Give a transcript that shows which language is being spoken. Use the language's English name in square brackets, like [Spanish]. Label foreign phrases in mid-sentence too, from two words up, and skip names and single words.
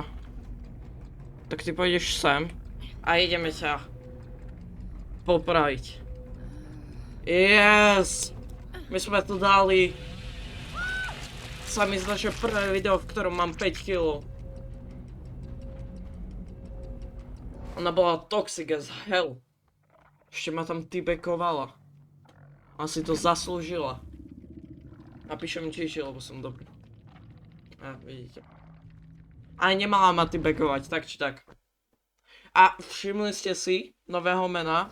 [Slovak] Tak ty pôjdeš sem. A ideme sa popraviť. Yes! My sme tu dali. Sa mi zdá, že prvé video, v ktorom mám 5 kg. Ona bola [English] toxic as hell. [Slovak] Ešte ma tam tybekovala. Asi to zaslúžila. Napíšem GG, lebo som dobrý. Vidíte. Aj nemala ma tybekovať, tak či tak. A všimli ste si nového mena?